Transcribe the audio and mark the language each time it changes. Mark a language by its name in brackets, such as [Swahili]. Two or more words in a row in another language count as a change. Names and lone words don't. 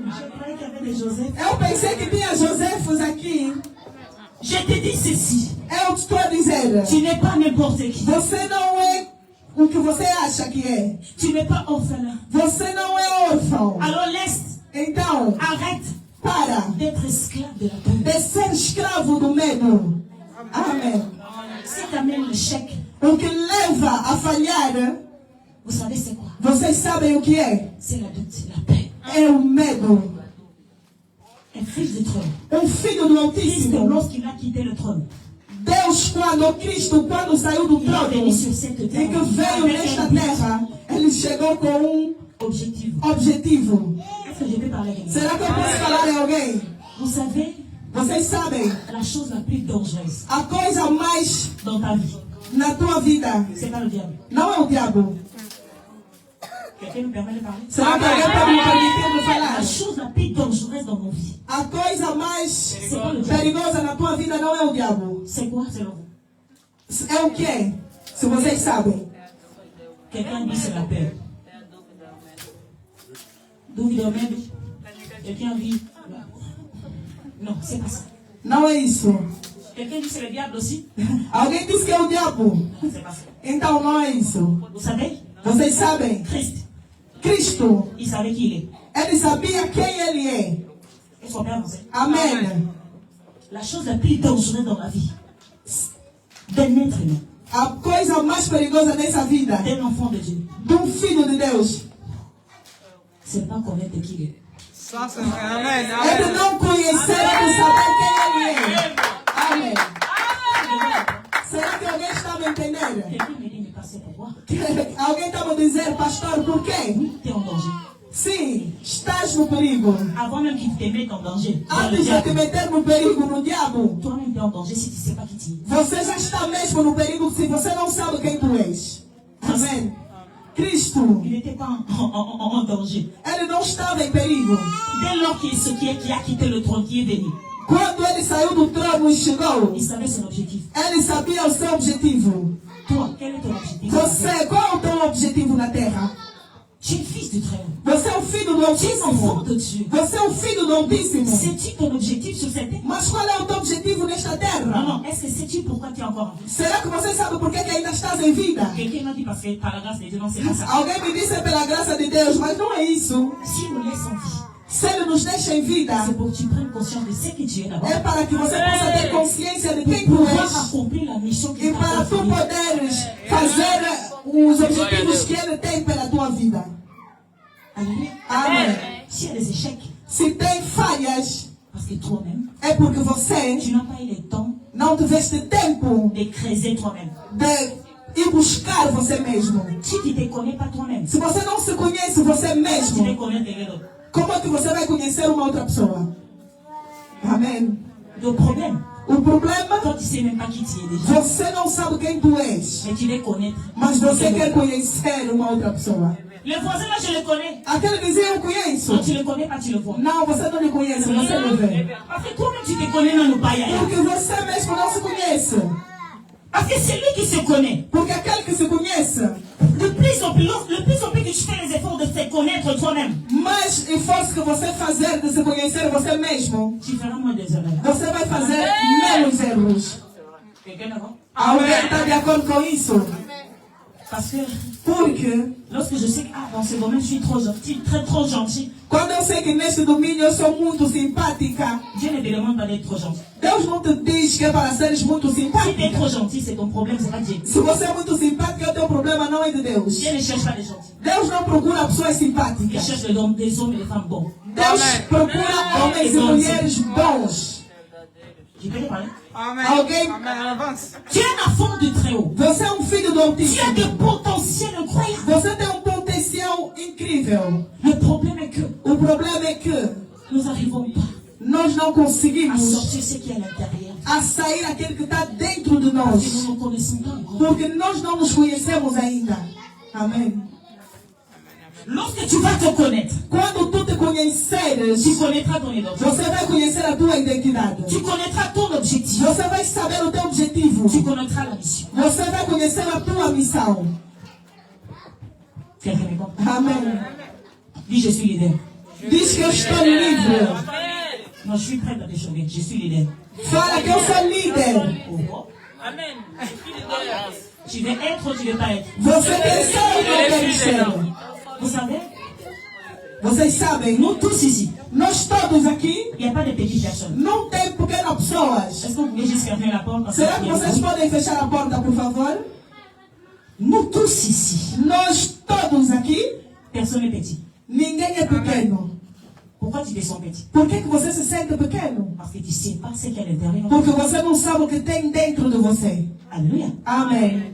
[French] Je croyais qu'il y avait des Joseph. [Portuguese] Eu pensei que tinha Joséfos aqui. [French] Je te dis ceci, [Portuguese] Eu te estou a dizer, [French] tu n'es pas n'importe qui. [Portuguese] você não é o que você acha que é. [French] Tu n'es pas orphelin. [Portuguese] Você não é órfão. [French] Alors laisse, [Portuguese] Então, [French] arrête [Portuguese] para [French] d'être esclave de la peur. [Portuguese] de ser escravo do medo. Amém. [French] Si tu amènes l'échec, [Portuguese] O que leva a falhar, [French] vous savez c'est quoi? [Portuguese] vocês sabem o que é? [French] C'est la doute, la paix. [Portuguese] É o medo. [French] Un fils du trône. [Portuguese] Filho do Christ, Altíssimo. [French] lorsqu'il a quitté le trône, [Portuguese] Deus, Cristo, quando saiu do [French] il est [Portuguese] trono [French] venu sur cette [Portuguese] e [French] terre [Portuguese] que veio [French] avec [Portuguese] nesta [French] un but [Portuguese] terra, ele chegou com [French] objectif. [Portuguese] objetivo. [French] Est-ce que je peux parler avec vous? [Portuguese] Será que eu posso falar em alguém? [French] Vous savez, [Portuguese] Vocês sabem, [French] la chose la plus dangereuse [Portuguese] a coisa mais [French] dans ta vie, [Portuguese] na tua vida [French] c'est pas le diable. [Portuguese] não é o diabo. [French] Quelqu'un nous permet de parler? [Portuguese] Será que alguém pode me permitir de falar? [French] La chose la plus dangereuse dans nos vies, [Portuguese] A coisa mais [French] c'est pas le diable. [Portuguese] perigosa na tua vida não é o diabo. [French] C'est quoi selon vous? [Portuguese] É o que? Se vocês sabem. [French] Quelqu'un dit c'est la peur. [Portuguese] Dúvida ou medo? [French] Quelqu'un dit non, c'est pas ça. [Portuguese] Não é isso. [French] Quelqu'un dit c'est le diable aussi? [Portuguese] Alguém disse que é o diabo. [French] C'est pas ça. [Portuguese] Então não é isso. [French] Vous savez, [Portuguese] Vocês sabem? Christ, Cristo, [French] il savait qui il est. [Portuguese] ele sabia quem ele é. [French] Il faut bien avancer. [Portuguese] Amém. [French] La chose la plus dangereuse dans la vie d'un être humain, [Portuguese] A coisa mais perigosa nessa vida [French] d'un enfant de Dieu, [Portuguese] filho de Deus [French] c'est pas connaître qui il est. Ça, c'est Amen. [Portuguese] é de não conhecer e saber quem ele é. Amém. Será que alguém está a me entender? [French] Quelqu'un me dit, mais pasteur, pourquoi? [Portuguese] Alguém está a me dizer, pastor, por quê? [French] Tu es en danger. [Portuguese] Sim, estás no perigo. [French] Avant même qu'il te mette en danger, dans le [Portuguese] Antes de te diable, meter no perigo, no diabo, [French] toi-même tu es en danger si tu ne sais pas qui tu es. [Portuguese] você já está mesmo no perigo se você não sabe quem tu és. Amém. Cristo, [French] Il n'était pas en danger. [Portuguese] ele não estava em perigo. [French] Dès lors qu'il qui a quitté le trône, qui est venu, [Portuguese] Quando ele saiu do trono e chegou, [French] il savait son objectif. [Portuguese] ele sabia o seu objetivo. [French] Toi, quel est ton objectif? [Portuguese] Você, qual é o teu objetivo na terra? [French] Tu es fils du Très-Haut. [Portuguese] Você é o filho do [French] Tu es enfant [Portuguese] Altíssimo. [French] de Dieu. [Portuguese] Você é o filho do Altíssimo. [French] C'est-tu ton objectif sur cette terre? [Portuguese] Mas qual é o teu objetivo nesta Non, terra? [French] non. Est-ce que sais-tu pourquoi tu es encore en vie? [Portuguese] Será que você sabe por que ainda estás em vida? [French] Quelqu'un m'a dit parce que par la grâce de Dieu, non, c'est pas ça. [Portuguese] Alguém me disse pela graça de Deus, mas não é isso. [French] S'il nous laisse en vie, [Portuguese] Se Ele nos deixa em vida, [French] c'est pour que tu prennes conscience de ce que tu es d'abord. [Portuguese] é para que você possa ter consciência de quem [French] Pour tu pouvoir [Portuguese] és [French] accomplir la mission [Portuguese] e [French] qu'il t'a [Portuguese] para tu [French] confiée. [Portuguese] poderes fazer os objetivos que Ele tem pela tua vida. Alléluia. Amém. [French] S'il y a des échecs, [Portuguese] Se tem falhas, [French] parce que toi-même, [Portuguese] é porque você [French] tu n'as pas eu le temps [Portuguese] não tiveste tempo [French] de creuser toi-même. [Portuguese] de ir buscar você mesmo. [French] Si tu ne te connais pas toi-même, [Portuguese] Se você não se conhece você [French] tu [Portuguese] mesmo, [French] ne connais quelqu'un d'autre. [Portuguese] como é que você vai conhecer uma outra pessoa? Amém. [French] Le problème, [Portuguese] O problema, [French] toi tu ne sais même pas qui tu es déjà, [Portuguese] você não sabe quem tu és, [French] mais tu veux connaître. [Portuguese] mas você quer conhecer uma outra pessoa. [French] Le voisin là, je le connais. [Portuguese] Aquele vizinho eu conheço. [French] Quand tu ne le connais pas, tu le vois. [Portuguese] Não, você não me conhece, você não vê. [French] Parce que toi-même, tu te connais dans le païen. [Portuguese] Porque você mesmo não se conhece. [French] Parce que c'est lui qui se connaît. [Portuguese] Porque aquele que se conhece, [French] De plus en plus, le plus en plus que tu fais les efforts de te connaître toi-même, [Portuguese] mais esforço que você fazer de se conhecer você mesmo, [French] tu feras moins des erreurs. [Portuguese] você vai fazer menos erros. [French] Quelqu'un d'avant? [Portuguese] Alguém está de acordo com isso? [French] Parce que [Portuguese] Porque [French] lorsque je sais que dans ce domaine, je suis trop gentil, trop gentil, [Portuguese] quando eu sei que neste domínio eu sou muito simpática, [French] Dieu ne te demande pas d'être trop gentil. [Portuguese] Deus não te diz que é para seres muito [French] Si tu es [Portuguese] simpática. [French] trop gentil, c'est ton problème, c'est pas Dieu. [Portuguese] Se você é muito simpática, o teu problema não é de Deus. [French] Dieu ne cherche pas les gentils. [Portuguese] Deus não procura pessoas [French] Il [Portuguese] simpáticas. [French] cherche des hommes et des femmes bons. [Portuguese] Deus procura homens e mulheres bons. [French] Je peux te parler? [Portuguese] Amen. Alguém- [French] Amen. Avance. Tu es un enfant du Très-Haut. [Portuguese] Você é filho do [French] Tu as [Portuguese] Altíssimo. [French] des potentiels incroyables. [Portuguese] Você tem potencial incrível. [French] Le problème est que [Portuguese] O problema é que [French] nous n'arrivons pas [Portuguese] nós não [French] à [Portuguese] conseguimos [French] sortir ce qui est à l'intérieur. [Portuguese] a sair aquele que está dentro de [French] Parce que [Portuguese] nós. [French] nous ne connaissons pas encore. [Portuguese] Porque nós não nos conhecemos ainda. Amém. [French] Lorsque tu vas te connaître, [Portuguese] Quando tu te conheceres, [French] tu connaîtras ton identité. [Portuguese] você vai conhecer a tua identidade. [French] Tu connaîtras ton objectif. [Portuguese] Você vai saber o teu objetivo. [French] Tu connaîtras la mission. [Portuguese] Você vai conhecer a tua missão. [French] Quelqu'un me comprend? [Portuguese] Amém. [French] Dis, je suis leader. [Portuguese] Diz que eu estou livre. [French] Non, je suis prête à te changer. Je suis leader. [Portuguese] Fala que eu sou líder. Oh. [French] Tu veux être ou tu veux pas être? [Portuguese] Você quer ser ou não quer ser? [French] Vous savez, [Portuguese] Vocês sabem, [French] nous tous ici, [Portuguese] nós todos aqui [French] il n'y a pas de petites personnes. [Portuguese] não tem pequenas pessoas. [French] Est-ce que vous pouvez juste fermer la porte? Parce [Portuguese] Será [French] qu'il [Portuguese] que [French] y a [Portuguese] vocês [French] beaucoup. [Portuguese] podem fechar a porta, por favor? [French] Nous tous ici, [Portuguese] Nós todos aqui, [French] personne n'est petit. [Portuguese] ninguém é pequeno. [French] Pourquoi tu te sens petit? [Portuguese] Por que você se sente pequeno? [French] Parce que tu ne sais pas ce qu'il y a à l'intérieur. [Portuguese] Porque você não sabe o que tem dentro de você. Alléluia. Amém.